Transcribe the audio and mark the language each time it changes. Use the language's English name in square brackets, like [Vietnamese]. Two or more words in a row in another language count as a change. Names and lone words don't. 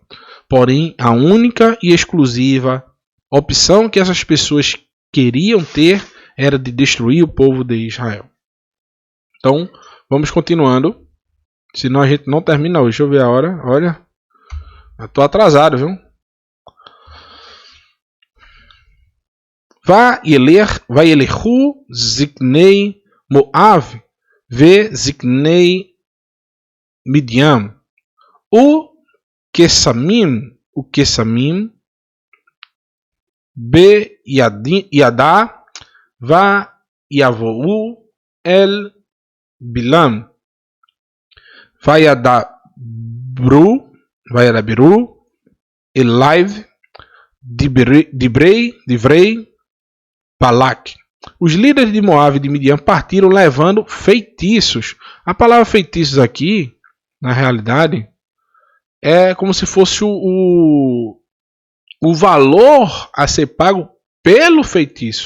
[Portuguese] Porém, a única e exclusiva opção que essas pessoas queriam ter era de destruir o povo de Israel. Então, vamos continuando. Senão a gente não termina hoje. Deixa eu ver a hora. Olha. Eu tô atrasado, viu? [Hebrew] וילכו זקני מואב וזקני מדין. וקסמים בידם ויבאו אל בלעם. וידברו, אליו, דברי, בלק. [Portuguese] Os líderes de Moab e de Midian partiram levando feitiços. A palavra feitiços aqui, na realidade, é como se fosse o valor a ser pago pelo feitiço.